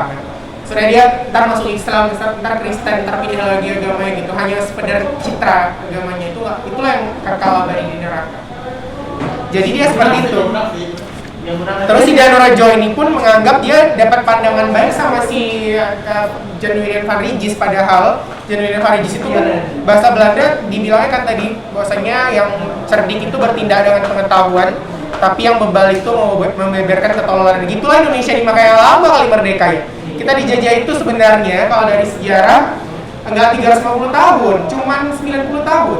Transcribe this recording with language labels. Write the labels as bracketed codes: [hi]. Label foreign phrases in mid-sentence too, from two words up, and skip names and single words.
[id] Sudah dia ntar masuk Islam, ntar Kristen, ntar pindah lagi agamanya gitu, hanya sekedar citra agamanya itulah yang kekal abadi di neraka. Jadi dia seperti itu. Terus si Danorajo ini pun menganggap dia dapat pandangan baik sama si Jan Willem van Rijs, padahal Jan Willem van Rijs itu bahasa Belanda dibilangnya kan tadi bahwasanya yang cerdik itu bertindak dengan pengetahuan, tapi yang bebal itu membeberkan ketololan. Gitulah Indonesia nih, makanya lama kali merdeka ya. Kita dijajah itu sebenarnya kalau dari sejarah enggak 350 tahun, cuman 90 tahun.